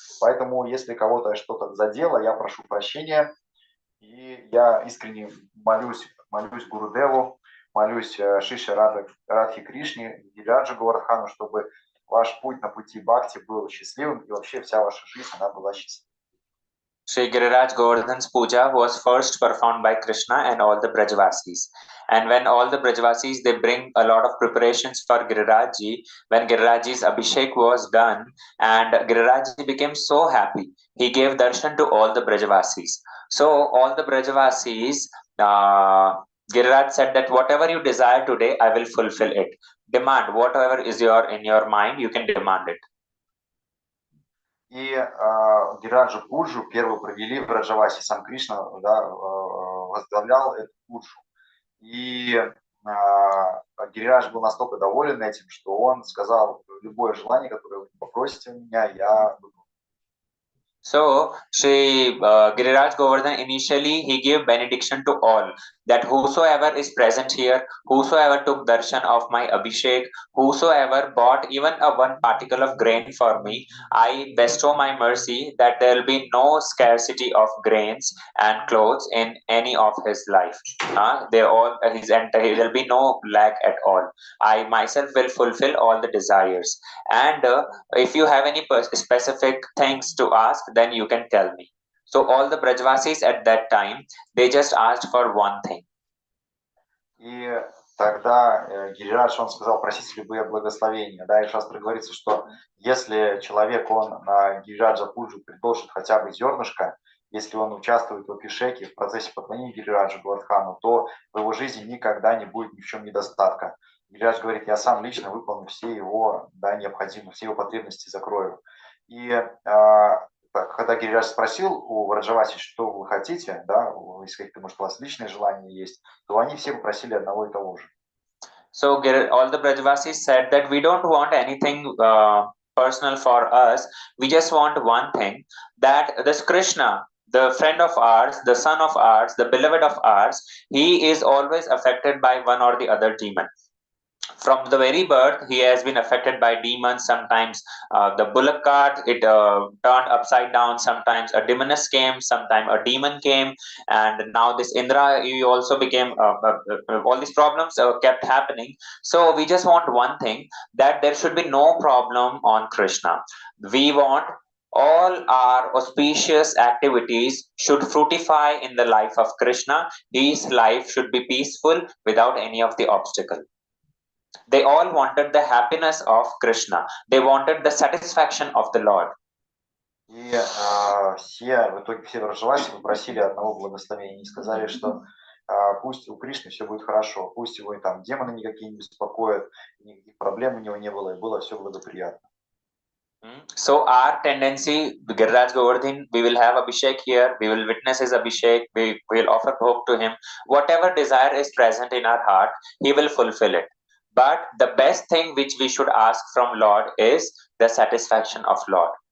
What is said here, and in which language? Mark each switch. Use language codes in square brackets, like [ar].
[ru] Поэтому, если кого-то что-то задело, я прошу прощения, и я искренне молюсь Гурудеву, молюсь Шише Радхи Кришне, Гириджа Говардхану, чтобы ваш путь на пути бхакти был счастливым, и вообще вся ваша жизнь, она была счастливой. [en] Sri Giriraj Govardhan's puja was first performed by Krishna and all the Brajavasis. And when all the Brajavasis, they bring a lot of preparations for Girirajji, when Girirajji's Abhishek was done, and Girirajji became so happy, he gave darshan to all the Brajavasis. So all the Brajavasis, Giriraj said that whatever you desire today, I will fulfill it. Demand whatever is in your mind, you can demand it. [ru] И Гираджа Пуджу первую провели в Раджавасе. Сам Кришна, да, возглавлял эту пуджу. И Гирирадж был настолько доволен этим, что он сказал, любое желание, которое вы попросите у меня, я выполню. [en] So, Sri Giriraj Govardhan initially he gave benediction to all that whosoever is present here, whosoever took darshan of my Abhishek, whosoever bought even a one particle of grain for me, I bestow my mercy that there will be no scarcity of grains and clothes in any of his life. They all there will be no lack at all. I myself will fulfill all the desires. And if you have any specific things to ask, then you can tell me. So all the Brajvasis at that time, they just asked for one thing. [ru] И тогда Гирирадж, он сказал, просите любые благословения. Да, и шастра говорится, что если человек, он на Гирираджа Пуджу предложит хотя бы зернышко, если он участвует в Абхишеке, в процессе поклонения Гирираджу Говардхану, то в его жизни никогда не будет ни в чем недостатка. Гирирадж говорит, я сам лично выполню все его, да, необходимые, все его потребности закрою. И когда Гирирадж спросил у Враджаваси, что вы хотите, да, если какие-то, может, у вас личные желания есть, то они все попросили одного и того же. [en] So all the Brajavasis said that we don't want anything personal for us. We just want one thing, that this Krishna, the friend of ours, the son of ours, the beloved of ours, he is always affected by one or the other demon. From the very birth, he has been affected by demons. Sometimes the bullock cart, it turned upside down. Sometimes a demoness came. Sometimes a demon came. And now this Indra, he also became, all these problems kept happening. So we just want one thing, that there should be no problem on Krishna. We want all our auspicious activities should fructify in the life of Krishna. His life should be peaceful without any of the obstacle. They all wanted the happiness of Krishna. They wanted the satisfaction of the Lord. [ru] И в итоге все Враджаваси попросили одного благословения. Они сказали, что пусть у Кришны все будет хорошо, пусть его там демоны никакие не беспокоят, никаких проблем у него не было, и было все благоприятно. [en] So our tendency, Giriraj Govardhan, we will have Abhishek here, we will witness his Abhishek, we will offer bhog to him. Whatever desire is present in our heart, he will fulfill it. But the best thing which we should ask from Lord is the satisfaction of Lord.